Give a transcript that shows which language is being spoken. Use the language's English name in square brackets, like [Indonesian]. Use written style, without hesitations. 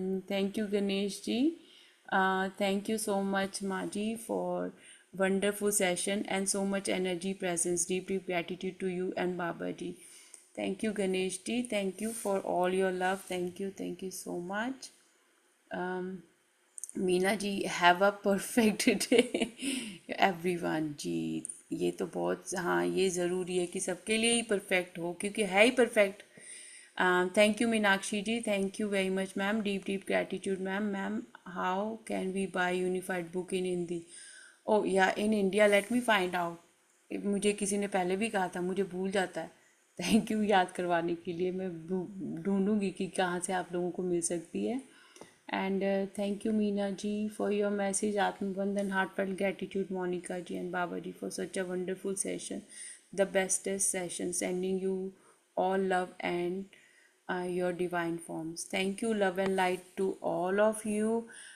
[English] Thank you Ganesh ji, thank you so much Maji for wonderful session and so much energy presence. Deep deep gratitude to you and Baba ji. Thank you Ganesh ji, thank you for all your love. Thank you so much. um, Meena ji, have a perfect day everyone ji. [Hindi] ये तो बहुत, हाँ ये ज़रूरी है कि सबके लिए ही परफेक्ट हो, क्योंकि है ही perfect. [English] Thank you Meenakshi ji, thank you very much ma'am. Deep deep gratitude ma'am. Ma'am, how can we buy unified book in Hindi? Oh yeah in India, let me find out. [Hindi] मुझे किसी ने पहले भी कहा था, मुझे भूल जाता है। थैंक यू याद करवाने के लिए। मैं ढूंढूंगी कि कहाँ से आप लोगों को मिल सकती है। [English] And thank you Meena ji for your message, Atmabandhan, heartfelt gratitude Monica ji and Baba ji for such a wonderful session, the bestest session, sending you all love and your divine forms. Thank you, love and light to all of you.